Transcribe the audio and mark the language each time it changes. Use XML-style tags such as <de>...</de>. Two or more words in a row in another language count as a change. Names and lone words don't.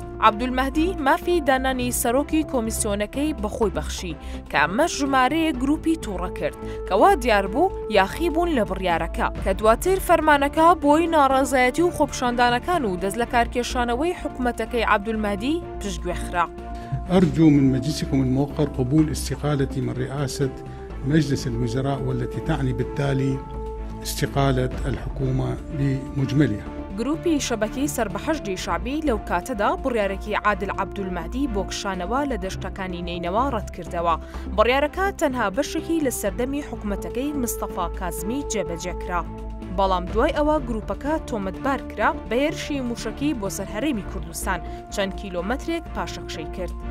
<ckb>عەبدولمەهدی مافی دانانی سەرۆکی کۆمیسیۆنەکەی بەخۆی بەخشی کە ئەمەش ژمارەیە گروپی تووڕە کرد کەوا دیار بوو یاخی بوون لە بڕیارەکە کە دواتر فەرمانەکە بۆی ناڕەزایەتی و خۆپشاندانەکان و دەست لە کارکێشانەوەی حکومەتەکەی عەبدولمەهدی پشتگوێخرا.</ckb> <ar>أرجو من مجلسكم الموقر قبول استقالتي من رئاسة مجلس الوزراء والتي تعني بالتالي استقالة الحكومة بمجملها.</ar> <ckb>گروپی شەبەکەی سەربەحەشدی شعبی لەو کاتەدا بڕیارێکی عادل عەبدولمەهدی بۆ کشانەوە لە دەشتەکانی نینەوە ڕەتکردەوە. بڕیارەکە تەنها بەشێکی لە سەردەمی حکومەتەکەی مستەفا کازمی جێبەجێکرا. بەڵام دوای ئەوە گروپەکە تۆمەتبار کرا بە هێرشی موشەکی بۆ سەرهەرێمی کوردستان چەند کیلۆمەترێک پاشەکشەی کرد.</ckb>